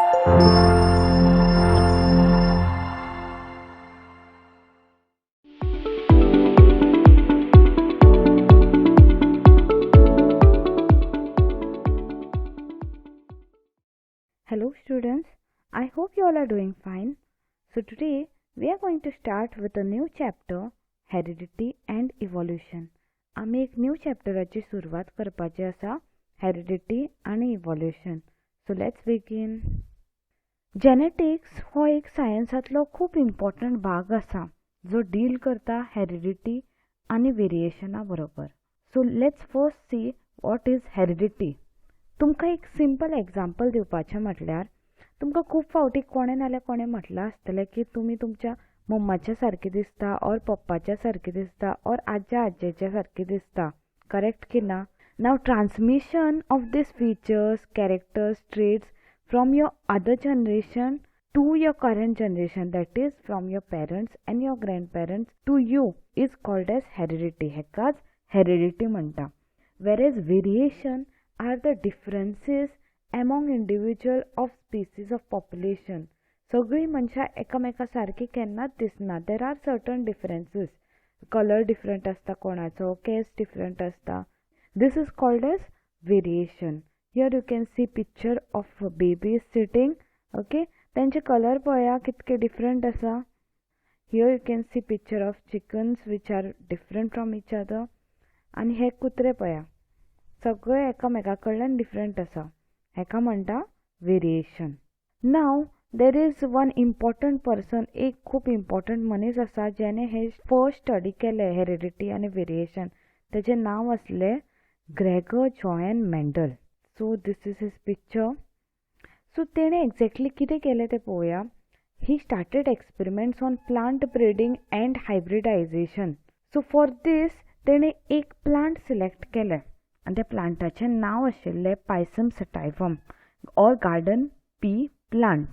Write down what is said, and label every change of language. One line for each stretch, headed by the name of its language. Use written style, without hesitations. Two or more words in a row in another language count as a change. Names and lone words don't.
English: Hello students, I hope you all are doing fine. So today we are going to start with a new chapter, Heredity and Evolution.
Konkani: आम्ही एक न्यू चॅप्टराची सुरुवात करपाची आसा, हेरिडिटी आणि इवोल्यूशन.
English: So let's begin.
Konkani: जेनेटिक्स हो एक सायन्सातलो खूप इम्पॉर्टंट भाग आसा जो डील करता हेरिडिटी आणि वेरिएशना बरोबर.
English: So let's first see what is heredity.
Konkani: तुमकां एक सिंपल एग्जाम्पल दिवपाचें म्हटल्यार तुमकां खूब फावटी कोणे नाल्यार कोणे म्हटलां आसतलें की तुमी तुमच्या मम्माच्या सारकी दिसता और पप्पाच्या सारकी दिसता और आज्या आज्जेच्या सारकी दिसता.
English: करेक्ट
Konkani: की ना?
English: Now transmission of this features, characters, traits from your other generation to your current generation, that is from your parents and your grandparents to you, is called as heredity.
Konkani: हेकाच heredity म्हणटा.
English: Whereas variation are the differences among individual of species of population.
Konkani: सगळी मनशां एकामेका सारकी केन्नाच दिसना.
English: There are certain differences. Color different
Konkani: असता कोणाचो, केस different असता.
English: This is called as variation. Here you can see picture of babies sitting.
Konkani: Okay, त्यांचे कलर पळया कितके डिफरंट आसा.
English: Here you can see picture of chickens which are different from each other.
Konkani: आनी हे कुत्रे पळया सगळे एकामेका कडल्यान डिफरंट आसा. हेका म्हणटा वेरिएशन.
English: Now there is one important person,
Konkani: एक खूब इम्पॉर्टंट मनीस आसा जेणे हे
English: first study
Konkani: केले हेरिडिटी आनी वेरिएशन. तेजें नांव आसलें ग्रेगर जॉयन मेंडल.
English: So this is his picture. सो
Konkani: तेणे एक्झॅक्टली कितें केलें तें पळोवया.
English: He started experiments on plant breeding and hybridization. So for this
Konkani: तेणे एक प्लांट सिलेक्ट केलें आनी त्या प्लांटाचें नांव आशिल्लें पायसम सटायवम
English: or garden pea plant.